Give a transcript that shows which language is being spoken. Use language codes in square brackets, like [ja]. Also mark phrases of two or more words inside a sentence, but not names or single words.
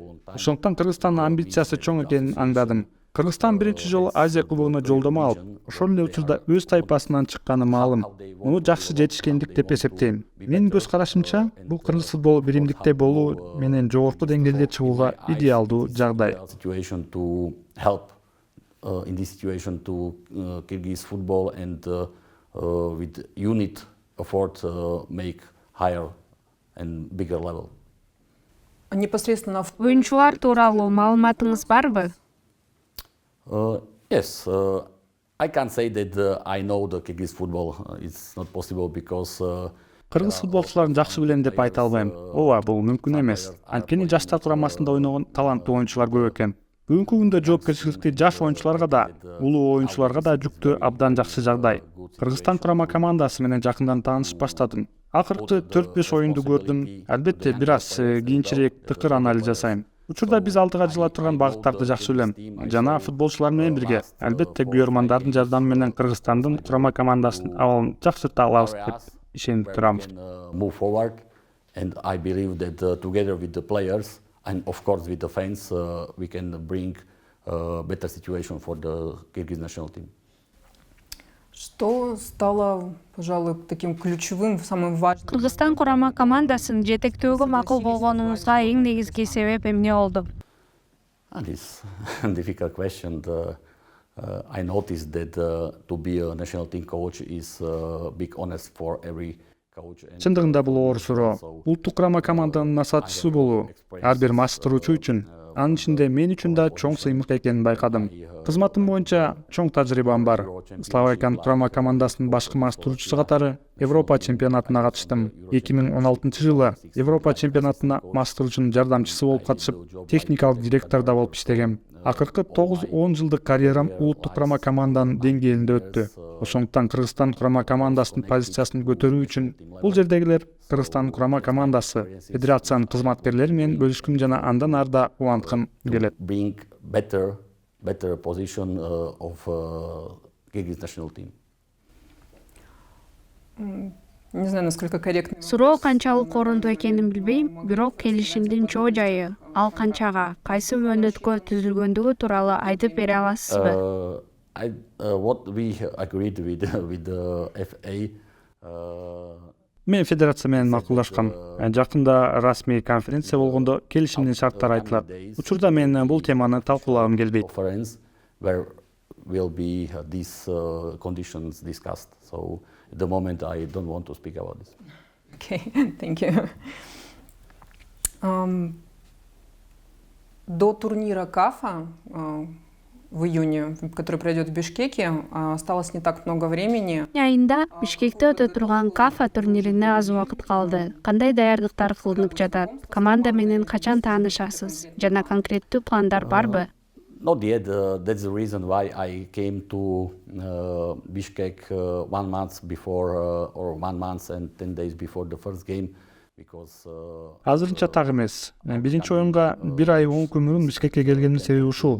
[ky] Ошондуктан Кыргызстандын амбициясы чоң экенин аңдадым. Кыргызстан биринчи жолу Азия кубогуна жолдомо алып, ошол эле учурда өз тайпасынан чыкканы маалым. Муну жакшы жетишкендик деп эсептейм. Менин көз карашымча, бул кыргыз футболу биримдикте болуу менен жогорку деңгээлге чыгууга идеалдуу жагдай. [en] In this situation to Kyrgyz football and with unit effort make higher and bigger level. [ru] Непосредственно [ky] Оюнчулар тууралуу маалыматыңыз барбы? [en] Yes, I can't say that I know the Kyrgyz football. It's not possible because [ky] Кыргыз футболчуларын жакшы билем деп айта албайм. Ооба, бул мүмкүн эмес. Анткени жаштар курамасында ойногон таланттуу оюнчулар көп экен. Бүгүнкү күндө жоопкерчиликти жаш оюнчуларга да, улуу оюнчуларга да жүктөө абдан жакшы жагдай. Кыргызстан курама командасы менен жакындан таанышып баштадым. Акыркы 4-5 оюнду көрдүм. Албетте бир аз кийинчерээк тыкыр анализ жасайм. Учурда биз алдыга жыла турган багыттарды жакшы билем. Жана футболчулар менен бирге, албетте күйөрмандардын жардамы менен Кыргызстандын курама командасынын абалын жакшырта алабыз деп ишенип турам. [en] Move forward, and I believe that together with the players and of course with the fans, we can bring a better situation for the Kyrgyz national team. [ru] Что стало, пожалуй, таким ключевым, самым важным? [ky] Кыргызстан курама командасын жетектөөгө макул болгонуңузга эң негизги себеп эмне болду? [en] And it's a difficult question. I noticed that to be a national team coach is a big honest for every coach. [ky] Чындыгында бул оор суроо. Улуттук курама команданын насаатчысы болуу ар бир маштыруучу үчүн, анын ичинде мен үчүн да чоң сыймык экенин байкадым. Кызматым боюнча чоң тажрыйбам бар. Словакиянын курама командасынын башкы маштыруучусу катары Европа чемпионатына катыштым. 2016-жылы Европа чемпионатына маштыруучунун жардамчысы болуп катышып, техникалык директор да болуп иштегем. Акыркы 9-10 жылдык карьерам улуттук курама команданын деңгээлинде өттү. Ошондуктан Кыргызстан курама командасынын позициясын көтөрүү үчүн бул жердегилер Кыргызстан курама командасы, федерациянын кызматкерлери менен бөлүшкүм жана андан арда уланткым келет. [en] Bring better position of Kyrgyz national team. [ru] Не знаю, насколько корректно. [ky] Суроо канчалык орондуу экенин билбейм, бирок келишимдин чоо жайы, ал канчага, кайсы мөөнөткө түзүлгөндүгү тууралуу айтып бере аласызбы? [en] What we agreed with the FA. [ky] Мен федерация менен макулдашкам. Жакында расмий конференция болгондо келишимдин шарттары айтылат. Учурда мен бул теманы талкуулагым келбейт. [en] Conference where will be these conditions discussed. So at the moment I don't want to speak about this. Okay, thank you. [ru] До турнира КАФа в июне, который пройдет в Бишкеке, осталось не так много времени. [ky] Айында Бишкекте өтө турган КАФа турнирине аз убакыт калды. Кандай даярдыктар кылынып жатат? Команда менен качан таанышасыз? Жана конкреттүү пландар барбы? [en] Not yet. That's the reason why I came to Bishkek 1 month before, or 1 month and 10 days before the first game, because. [ky] Азырынча так эмес. Биринчи оюнга 1 ай 10 күн мурун Бишкекке келгендин себеби ушул.